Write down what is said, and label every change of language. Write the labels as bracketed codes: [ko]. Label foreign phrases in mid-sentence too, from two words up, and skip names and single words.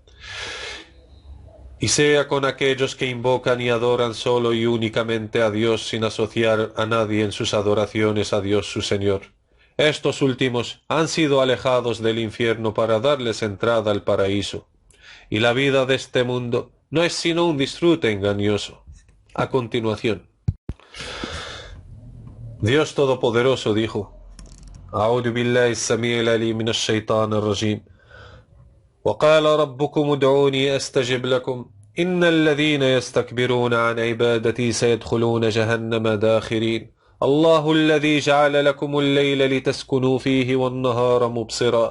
[es] Y sea con aquellos que invocan y adoran solo y únicamente a Dios sin asociar a nadie en sus adoraciones a Dios su Señor. Estos últimos han sido alejados del infierno para darles entrada al paraíso. Y la vida de este mundo no es sino un disfrute engañoso. A continuación, Dios Todopoderoso dijo: [ar] أعوذ بالله السميع العليم من الشيطان الرجيم. وقال ربكم ادعوني أستجب لكم إن الذين يستكبرون عن عبادتي سيدخلون جهنم داخرين الله الذي جعل لكم الليل لتسكنوا فيه والنهار مبصرا